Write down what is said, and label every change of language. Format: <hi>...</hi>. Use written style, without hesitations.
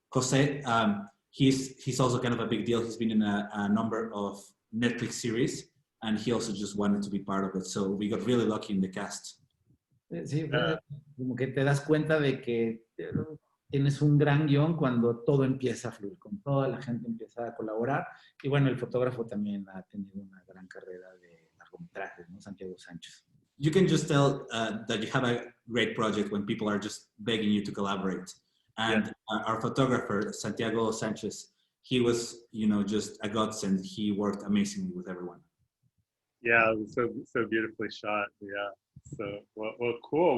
<en>Jose, he's also kind of a big deal. He's been in a number of Netflix series, and he also just wanted to be part of it. So we got really lucky in the cast.</en> <es>Sí, como que te das cuenta de que tienes un gran guión cuando todo empieza a fluir, con toda la gente empieza a colaborar. Y bueno, el fotógrafo también ha tenido una gran carrera de largometrajes, ¿no? Santiago Sánchez.</es> <en>You can just tell that you have a great project when people are just begging you to collaborate. And our photographer, Santiago Sanchez, he was, just a godsend. He worked amazingly with everyone. Yeah, it was so beautifully shot. Yeah. So well, cool.</en>